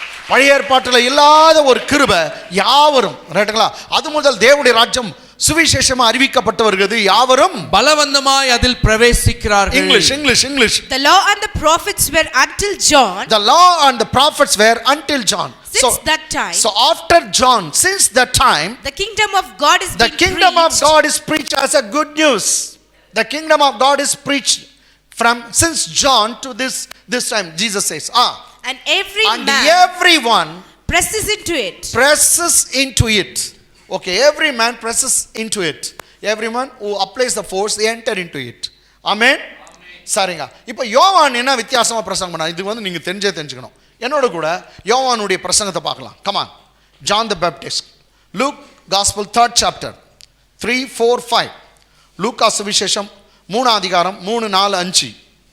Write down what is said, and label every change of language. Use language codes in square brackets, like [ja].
[ta] பழைய ஏற்பாட்டில் இல்லாத ஒரு கிருபை யாவரும். ரைட்டுங்களா? அது முதல் தேவனுடைய ராஜ்யம் சுவிசேஷமா அறிவிக்கப்பட்டு வருகிறது. யாவரும் பலவந்தமாய் அதில் பிரவேசிக்கிறார்கள். English. [en] The law and the prophets were until John. The law and the prophets were until John. Since that time. So after John, since that time, the kingdom of God is the kingdom of God is preached as a good news. The kingdom of God is preached since John to this time, Jesus says, And every and man everyone presses into it. presses into it. Okay, every man presses into it. Everyone who applies the force, they enter into it. [ta] Amen. சரிங்க. இப்போ யோவான் என்ன வித்தியாசமா பிரசங்கம் பண்ணா, இது வந்து நீங்க தெரிஞ்சுக்கணும். என்னோட கூட யோவானுடைய பிரசங்கத்தை பார்க்கலாம். [en] Come on. John the Baptist. Luke Gospel 3rd chapter 3, 4, 5. [ta] லூக்கா சுவிசேஷம் 3 அதிகாரம் 3, 4, 5.